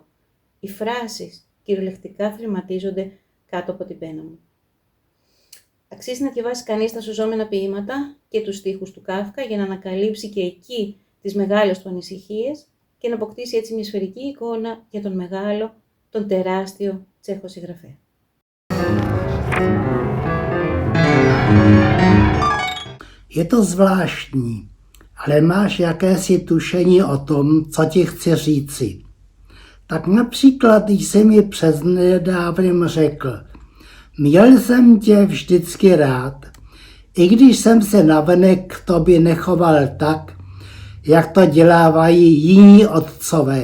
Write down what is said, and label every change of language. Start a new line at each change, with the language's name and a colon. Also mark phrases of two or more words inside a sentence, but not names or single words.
Greek: Οι φράσεις κυριολεκτικά θρηματίζονται κάτω από την πένα μου». Αξίζει να διαβάσει κανείς τα σωζόμενα ποίηματα και τους στίχους του Κάφκα για να ανακαλύψει και εκεί τις μεγάλες του ανησυχίες και να αποκτήσει έτσι μια σφαιρική εικόνα για τον μεγάλο, τον τεράστιο Τσέχο συγγραφέα.
Czech: Je to zvláštní, ale máš jakési tušení o tom, co ti chci říci. Tak například, když jsi mi přednedávnem řekl, měl jsem tě vždycky rád, i když jsem se navenek k tobě nechoval tak, jak to dělávají jiní otcové.